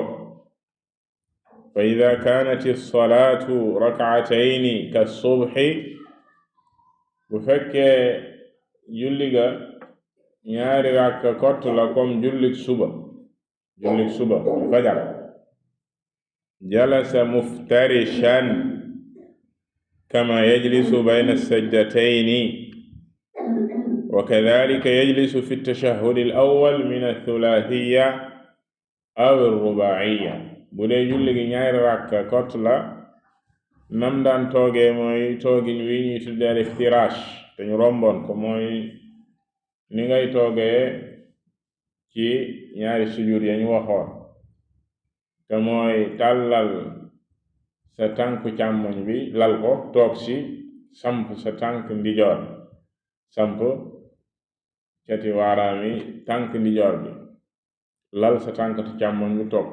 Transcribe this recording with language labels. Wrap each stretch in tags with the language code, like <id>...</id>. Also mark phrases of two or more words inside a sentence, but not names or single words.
<ar>فإذا كانت الصلاة ركعتين كالصبح,</ar> <wo>bu fekkee julli ga ñaari ràkka kott la comme jullik suba fajar,</wo> <ar>جلس مفترشا كما يجلس بين السجدتين وكذلك يجلس في التشهد الأول من الثلاثية أو الرباعية.</ar> <wo>bu dee julli gi ñaari ràkka kott la, nam daan toogee mooy toogin wi ñuy tuddee al-iftirash te ñu romboon ko, mooy ni ngay toogee ci ñaari sujud ya ñu waxoon, te mooy tàllal sa tànku càmmoñ bi lal ko toog ci, samp sa tànk ndijoor, samp cati waaraami tànk ndijoor bi, lal sa tànk càmmoñ bi toog.</wo>